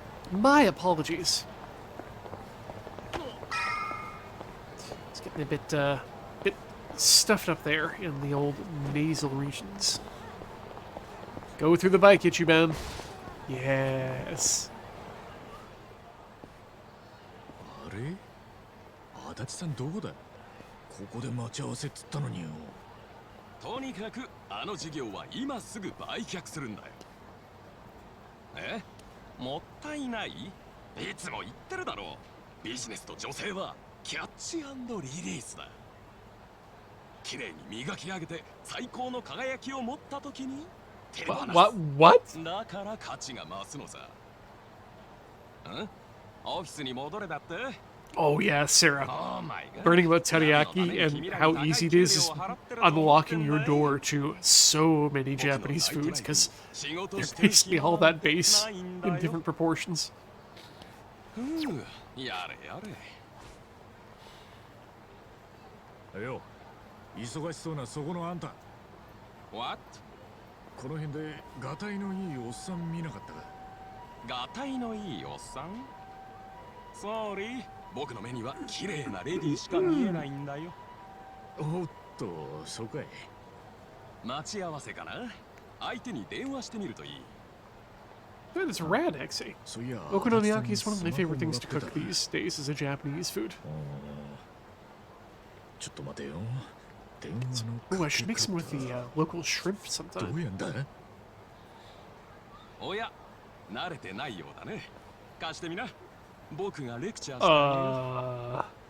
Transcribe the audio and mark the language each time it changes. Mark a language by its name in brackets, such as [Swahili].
[English] My apologies. It's getting a bit stuffed up there in the old nasal regions. Go through the bike, Ichiban. Yes. [Japanese] あれ、足立さんどこだ。ここで待ち合わせっつったのによ。とにかくあの事業は今すぐ売却するんだよ。え、もったいない？いつも言ってるだろう。ビジネスと女性はキャッチ&リリースだ。綺麗に磨き上げて最高の輝きを持った時に手放す。 [English] What? [Japanese] だから価値が増すのさ。ん？オフィスに戻れだって？ [English] Oh yeah, Sarah. Oh my God. Learning about teriyaki and how easy it is unlocking your door to so many Japanese foods, because they're basically all that base in different proportions. [Japanese] やれやれ。よ、忙しそうなそこのあんた。 [English] What? [Japanese] この辺でガタイのいいおっさん見なかったか。ガタイのいいおっさん？Sorry、僕の目には綺麗なレディーしか見えないんだよ。おっと、そうかい。待ち合わせかな？相手に電話してみるといい。 [English] That is rad, actually. Okonomiyaki is one of my favorite things to cook these days as a Japanese food. [Japanese] ちょっと待てよ。 [English] Oh, I should make some with the local shrimp [Japanese] ど [English] sometime. [Japanese] うやんだ。おや、慣れてないようだね。貸してみな。僕がレクチャーしてあ